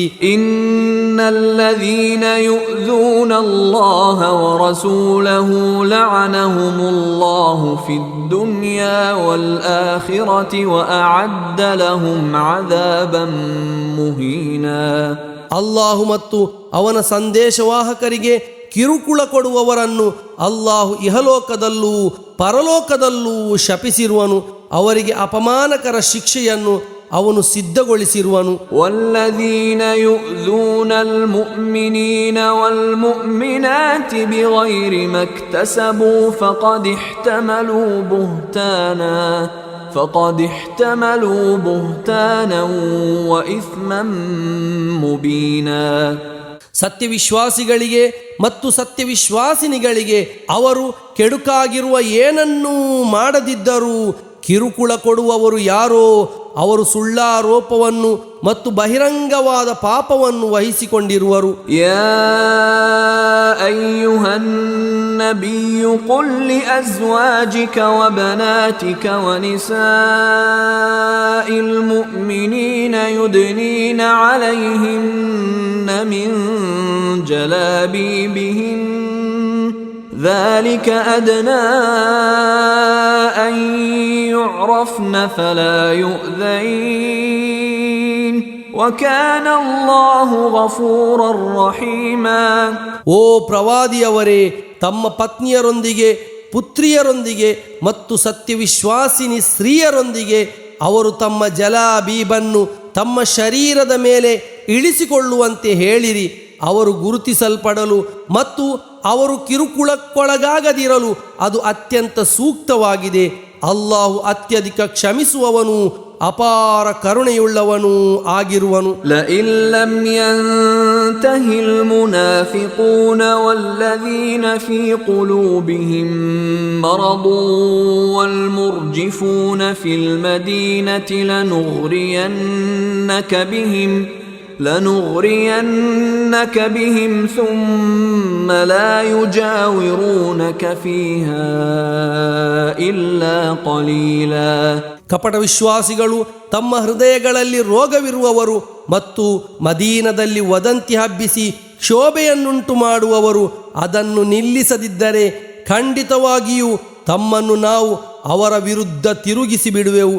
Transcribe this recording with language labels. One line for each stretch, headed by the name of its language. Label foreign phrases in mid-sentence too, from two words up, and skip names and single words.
Arabic: إن الذين يؤذون الله ورسوله لعنهم الله في الدنيا والآخرة وأعد لهم عذابا مهينا.
Kannada: ಅಲ್ಲಾಹು ಮತ್ತು ಅವನ ಸಂದೇಶವಾಹಕರಿಗೆ ಕಿರುಕುಳ ಕೊಡುವವರನ್ನು ಅಲ್ಲಾಹು ಇಹಲೋಕದಲ್ಲೂ ಪರಲೋಕದಲ್ಲೂ ಶಪಿಸಿರುವನು. ಅವರಿಗೆ ಅಪಮಾನಕರ ಶಿಕ್ಷೆಯನ್ನು ಅವನು ಸಿದ್ಧಗೊಳಿಸಿರುವನು.
Arabic: والذين يؤذون المؤمنين والمؤمنات بغير ما اكتسبوا فقد احتملوا بهتانا وإثما مبينا.
Kannada: ಸತ್ಯವಿಶ್ವಾಸಿಗಳಿಗೆ ಮತ್ತು ಸತ್ಯವಿಶ್ವಾಸಿನಿಗಳಿಗೆ ಅವರು ಕೆಡುಕಾಗಿರುವ ಏನನ್ನೂ ಮಾಡದಿದ್ದರೂ ಕಿರುಕುಳ ಕೊಡುವವರು ಯಾರೋ ಅವರು ಸುಳ್ಳಾರೋಪವನ್ನು ಮತ್ತು ಬಹಿರಂಗವಾದ ಪಾಪವನ್ನು ವಹಿಸಿಕೊಂಡಿರುವರು.
Arabic: يا أيها النبي قل لأزواجك وبناتك ونساء المؤمنين يدنين عليهن من جلابيبهن ذلك أدنى أن يعرفن فلا يؤذين وكان الله غفورا رحيما.
Kannada: ಓ ಪ್ರವಾದಿಯವರೇ, ತಮ್ಮ ಪತ್ನಿಯರೊಂದಿಗೆ, ಪುತ್ರಿಯರೊಂದಿಗೆ ಮತ್ತು ಸತ್ಯವಿಶ್ವಾಸಿನಿ ಸ್ತ್ರೀಯರೊಂದಿಗೆ ಅವರು ತಮ್ಮ ಜಲಾಬೀಬನ್ನು ತಮ್ಮ ಶರೀರದ ಮೇಲೆ ಇಳಿಸಿಕೊಳ್ಳುವಂತೆ ಹೇಳಿರಿ. ಅವರು ಗುರುತಿಸಲ್ಪಡಲು ಮತ್ತು ಅವರು ಕಿರುಕುಳಕ್ಕೊಳಗಾಗದಿರಲು ಅದು ಅತ್ಯಂತ ಸೂಕ್ತವಾಗಿದೆ. ಅಲ್ಲಾಹು ಅತ್ಯಧಿಕ ಕ್ಷಮಿಸುವವನು ಅಪಾರ ಕರುಣೆಯುಳ್ಳವನೂ ಆಗಿರುವನು.
Arabic: لئن لم ينته المنافقون والذين في قلوبهم مرض والمرجفون في المدينة لنغرينك بهم ثم لا يجاورونك فيها إلا قليلا.
Kannada: ಕಪಟ ವಿಶ್ವಾಸಿಗಳು ತಮ್ಮ ಹೃದಯಗಳಲ್ಲಿ ರೋಗವಿರುವವರು ಮತ್ತು ಮದೀನದಲ್ಲಿ ವದಂತಿ ಹಬ್ಬಿಸಿ ಕ್ಷೋಭೆಯನ್ನುಂಟು ಮಾಡುವವರು ಅದನ್ನು ನಿಲ್ಲಿಸದಿದ್ದರೆ ಖಂಡಿತವಾಗಿಯೂ ತಮ್ಮನ್ನು ನಾವು ಅವರ ವಿರುದ್ಧ ತಿರುಗಿಸಿ ಬಿಡುವೆವು.